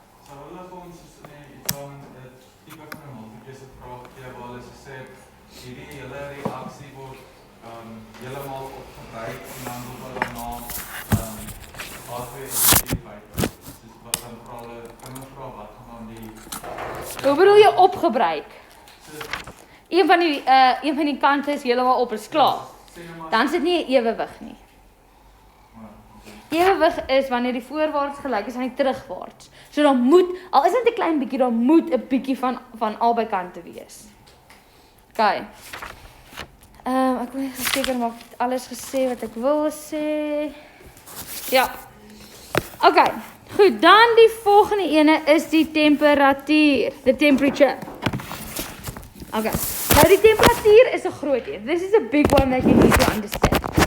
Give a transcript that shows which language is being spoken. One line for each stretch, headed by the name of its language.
Afrikaans: So hulle vir ons is in die eksamen 'n tipe van 'n multiple vraag gee waar hulle sê hierdie hele reaksie word heeltemal opgebruik en dan word hulle na H2SO4 dis wat dan vra hulle kan ons vra wat gaan dan die Hoe bedoel jy opgebruik? Een van die kante is heeltemal op, is klaar. Dan sit nie 'n ewewig nie. Ewewig is wanneer die voorwaarts gelyk is aan die terugwaarts. So dan moet, al is dit 'n klein bietjie, dan moet 'n bietjie van albei kante wees. OK. Ek wil seker maak ek het alles gesê wat ek wil sê. Ja. OK. Goed, dan die volgende ene is die temperatuur,
English: the temperature.
Afrikaans: OK. Nou die temperatuur is 'n groot een.
English: This is a big one that you need to understand.